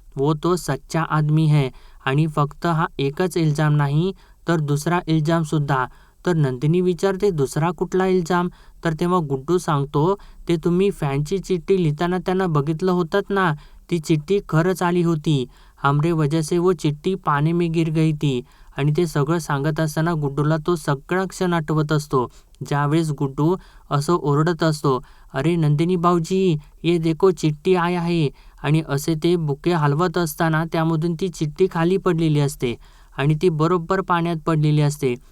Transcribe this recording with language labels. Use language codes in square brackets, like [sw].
[hi] वो तो सच्चा आदमी है. [mr] आणि फक्त हा एकच इल्जाम नाही तर दुसरा इल्जामसुद्धा." तर नंदिनी विचारते, "दुसरा कुठला इल्जाम?" तर तेव्हा गुड्डू सांगतो, "ते तुम्ही फॅनची चिठ्ठी लिहिताना त्यांना बघितलं होतात ना, ती चिठ्ठी खरंच आली होती. [hi] हमरे वजह से वो चिठ्ठी पानी में गिर गई थी." [mr] आणि ते सगळं सांगत असताना गुड्डूला तो सगळा क्षण आठवत असतो ज्यावेळेस गुड्डू असं ओरडत असतो, [hi] "अरे नंदिनी भाऊजी ये देखो चिठ्ठी आया है." [mr] आणि असे ते बुके हलवत असताना त्यामधून ती चिठ्ठी खाली पडलेली असते आणि ती बरोबर पाण्यात पडलेली असते.